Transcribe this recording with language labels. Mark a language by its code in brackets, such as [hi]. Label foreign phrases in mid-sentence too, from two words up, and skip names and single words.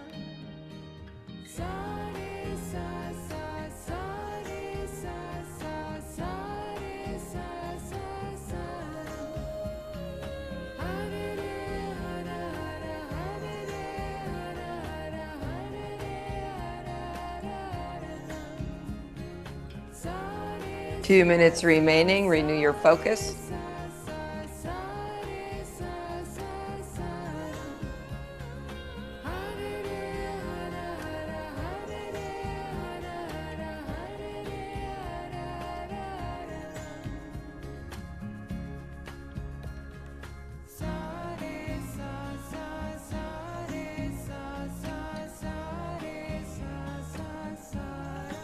[en] Sa re sa sa sa re sa sa sa re sa sa sa ra. Ha re re ha ra ha ra ha re re ha ra ha ra ha re re ha ra ha ra ra. Sa re 2 minutes remaining. Renew your focus. sa sa sa re sa sa sa ra. Ha re re ha ra ha ra ha re re ha ra ha ra ha re re ha ra ra ra. Sa re sa sa sa re sa sa sa re sa sa sa ra.